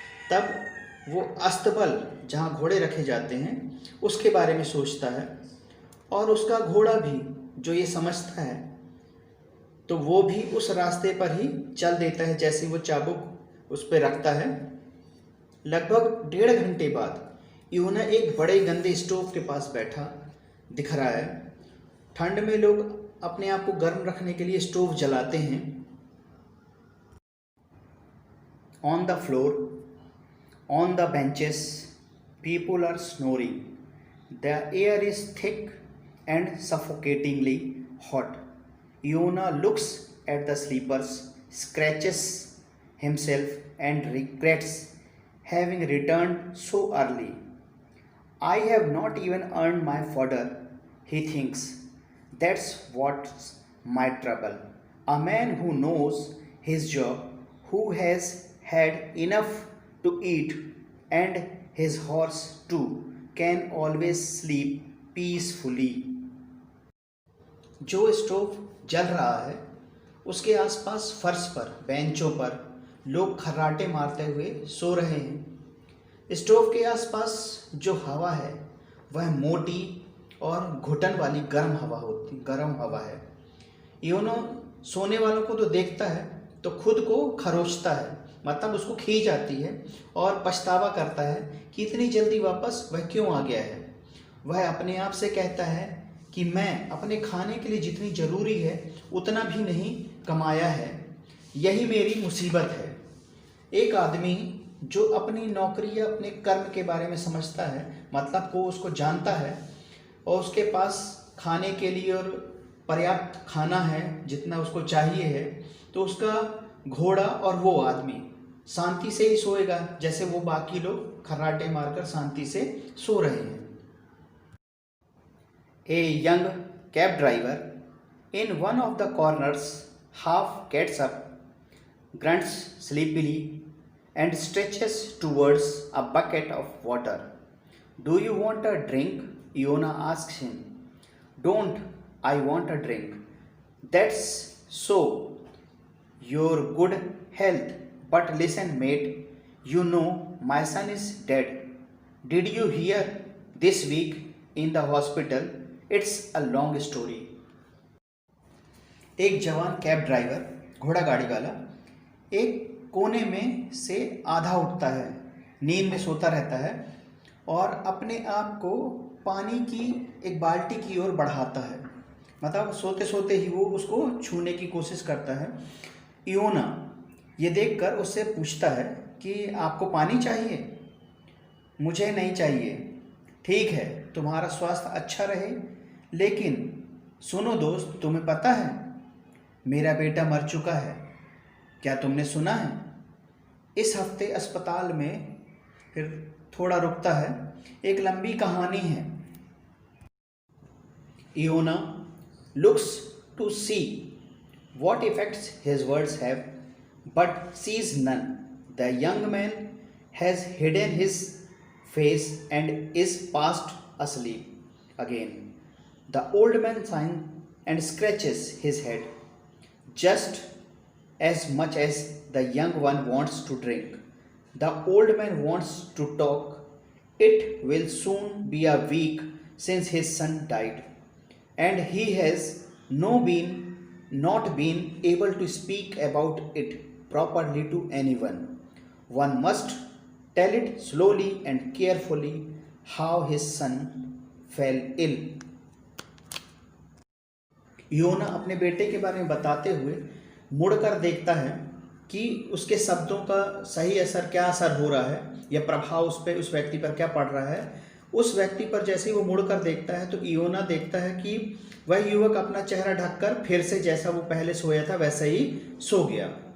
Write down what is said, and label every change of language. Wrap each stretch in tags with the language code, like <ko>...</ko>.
<hi>तब वो अस्तबल जहाँ घोड़े रखे जाते हैं उसके बारे में सोचता है, और उसका घोड़ा भी जो ये समझता है तो वो भी उस रास्ते पर ही चल देता है जैसे वो चाबुक उस पर रखता है। लगभग 1.5 घंटे बाद यूना एक बड़े गंदे स्टोव के पास बैठा दिख रहा है। ठंड में लोग अपने आप को गर्म रखने के लिए स्टोव जलाते हैं।</hi> <en>On the floor, on the benches, people are snoring. The air is thick and suffocatingly hot. Iona looks at the sleepers, scratches himself, and regrets having returned so early. I have not even earned my fodder, he thinks. That's what's my trouble. A man who knows his job, who has had enough to eat, and his horse too, can always sleep peacefully.</en> <hi>जो stove जल रहा है उसके आसपास फर्श पर, बेंचों पर लोग खर्राटे मारते हुए सो रहे हैं। स्टोव के आसपास जो हवा है वह मोटी और घुटन वाली गर्म हवा है। यूनो सोने वालों को तो देखता है तो खुद को खरोचता है, मतलब उसको खींच आती है और पछतावा करता है कि इतनी जल्दी वापस वह क्यों आ गया है। वह अपने आप से कहता है कि मैं अपने खाने के लिए जितनी ज़रूरी है उतना भी नहीं कमाया है, यही मेरी मुसीबत है। एक आदमी जो अपनी नौकरी या अपने कर्म के बारे में समझता है, मतलब को उसको जानता है, और उसके पास खाने के लिए और पर्याप्त खाना है, जितना उसको चाहिए है, तो उसका घोड़ा और वो आदमी शांति से ही सोएगा, जैसे वो बाकी लोग खर्राटे मारकर शांति से सो रहे हैं।</hi> <en>A young cab driver in one of the corners half gets up, grunts sleepily, and stretches towards a bucket of water. Do you want a drink? Iona asks him. Don't I want a drink? That's so. Your good health. But listen, mate, you know my son is dead. Did you hear this week in the hospital? It's a long story.</en> <hi>एक जवान cab driver, घोड़ा गाड़ी वाला, एक कोने में से आधा उठता है, नींद में सोता रहता है और अपने आप को पानी की एक बाल्टी की ओर बढ़ाता है। मतलब सोते सोते ही वो उसको छूने की कोशिश करता है। इयोना ये देखकर उससे पूछता है कि आपको पानी चाहिए? मुझे नहीं चाहिए। ठीक है, तुम्हारा स्वास्थ्य अच्छा रहे, लेकिन सुनो दोस्त, तुम्हें पता है मेरा बेटा मर चुका है। क्या तुमने सुना है? इस हफ्ते अस्पताल में, फिर थोड़ा रुकता है, एक लंबी कहानी है।</hi> <en>Iona looks to see what effects his words have, but sees none. The young man has hidden his face and is fast asleep again. The old man sighs and scratches his head, just as much as the young one wants to drink. The old man wants to talk. It will soon be a week since his son died, and he has not been able to speak about it properly to anyone. One must tell it slowly and carefully how his son fell ill.</en> <hi>योना अपने बेटे के बारे में बताते हुए मुड़कर देखता है कि उसके शब्दों का सही क्या असर हो रहा है या प्रभाव उस व्यक्ति पर क्या पड़ रहा है। उस व्यक्ति पर जैसे ही वो मुड़कर देखता है तो इयोना देखता है कि वह युवक अपना चेहरा ढककर फिर से जैसा वो पहले सोया था वैसा ही सो गया।</hi>